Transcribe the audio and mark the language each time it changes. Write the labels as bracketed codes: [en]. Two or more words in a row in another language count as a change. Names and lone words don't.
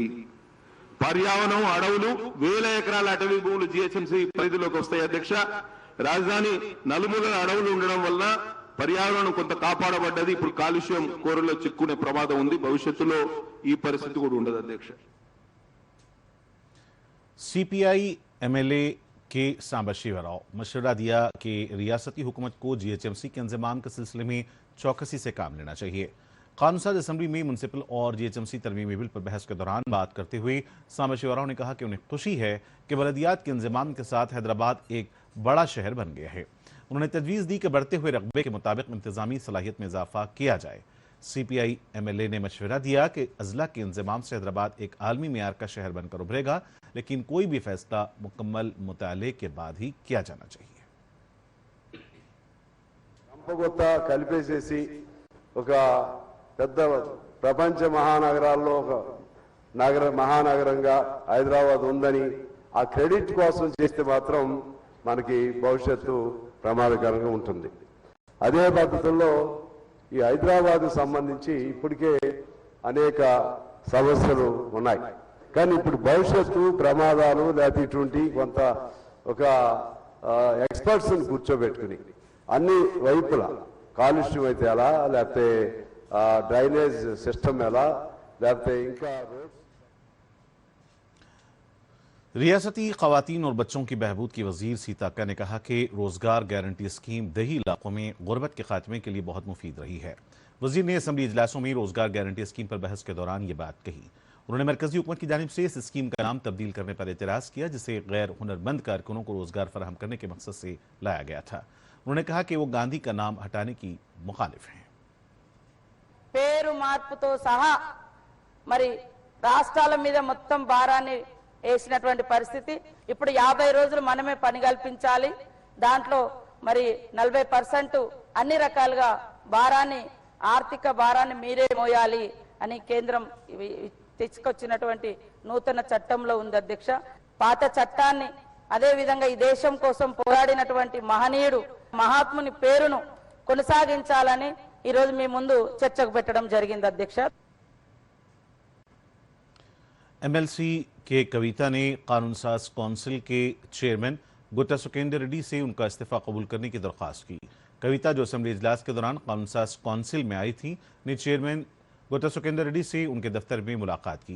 [te] పర్యావరణం అడవులు వేల ఎకరాల అటవీ భూములు GHMC పరిధిలోకి వస్తాయి అధ్యక్ష। రాజధాని నలుమూలల అడవులు ఉండడం వల్ల పర్యావరణం కొంత కాపాడబడ్డది, ఇప్పుడు కాలుష్యం కోరలో చిక్కునే ప్రమాదం ఉంది। భవిష్యత్తులో ఈ పరిస్థితి కూడా ఉండదు అధ్యక్ష। [ur] CPI MLA کے سامبا شیوراؤ مشورہ دیا کہ ریاستی حکومت کو GHMC کے انتظام کے سلسلے میں چوکسی سے کام لینا چاہیے. قانون ساز اسمبلی میں میونسپل اور GHMC ترمیمی بل پر بحث کے دوران بات کرتے ہوئے سامبا شیوراؤ نے کہا کہ انہیں خوشی ہے کہ بلدیات کے انتظام کے ساتھ حیدرآباد ایک بڑا شہر بن گیا ہے. انہوں نے تجویز دی کہ بڑھتے ہوئے رقبے کے مطابق انتظامی صلاحیت میں اضافہ کیا جائے. CPI MLA نے مشورہ دیا کہ اضلاع کے انتظام سے حیدرآباد ایک عالمی معیار کا شہر بن کر ابھرے گا، لیکن کوئی بھی فیصلہ مکمل مطالعے کے بعد ہی کیا جانا چاہیے. [te] పెద్ద ప్రపంచ మహానగరాల్లో ఒక మహానగరంగా హైదరాబాద్ ఉందని ఆ క్రెడిట్ కోసం చేస్తే మాత్రం మనకి భవిష్యత్తు ప్రమాదకరంగా ఉంటుంది। అదే పద్ధతుల్లో ఈ హైదరాబాద్ సంబంధించి ఇప్పటికే అనేక సమస్యలు ఉన్నాయి, కానీ ఇప్పుడు భవిష్యత్తు ప్రమాదాలు లేకపోతే ఇటువంటి కొంత ఒక ఎక్స్పర్ట్స్ని కూర్చోబెట్టుకుని అన్ని వైపులా కాలుష్యం అయితే ఎలా, లేకపోతే [en] drainage system [te] ఎలా, లేకపోతే ఇంకా రోడ్స్. [ur] ریاستی خواتین اور بچوں کی بہبود کی وزیر سیتاکا نے کہا کہ روزگار گارنٹی اسکیم دیہی علاقوں میں غربت کے خاتمے کے لیے بہت مفید رہی ہے. وزیر نے اسمبلی اجلاسوں میں روزگار گارنٹی اسکیم پر بحث کے دوران یہ بات کہی. انہوں نے مرکزی حکومت کی جانب سے اس اسکیم کا نام تبدیل کرنے پر اعتراض کیا، جسے غیر ہنرمند کارکنوں کو روزگار فراہم کرنے کے مقصد سے لایا گیا تھا. انہوں نے کہا کہ وہ گاندھی کا نام ہٹانے کی مخالف ہیں. [te] పేరు మార్పుతో సహా మరి రాష్ట్రాల మీద మొత్తం భారాన్ని వేసినటువంటి పరిస్థితి. ఇప్పుడు 50 రోజులు మనమే పని కల్పించాలి, దాంట్లో మరి 40% అన్ని రకాలుగా భారాన్ని, ఆర్థిక భారాన్ని మీరే మోయాలి అని కేంద్రం తెచ్చుకొచ్చినటువంటి నూతన చట్టంలో ఉంది అధ్యక్ష. పాత చట్టాన్ని అదే విధంగా ఈ దేశం కోసం పోరాడినటువంటి మహనీయుడు మహాత్ముని పేరును కొనసాగించాలని ఈ రోజు మీ ముందు చర్చకు పెట్టడం జరిగింది అధ్యక్ష. [ur] ایم ایل سی کے کویتا نے قانون ساز کونسل کے چیئرمین گتا سکھیندر ریڈی سے ان کا استعفیٰ قبول کرنے کی درخواست کی. کویتا، جو اسمبلی اجلاس کے دوران قانون ساز کونسل میں آئی تھی، نے چیئرمین گتا سکھیندر ریڈی سے ان کے دفتر میں ملاقات کی.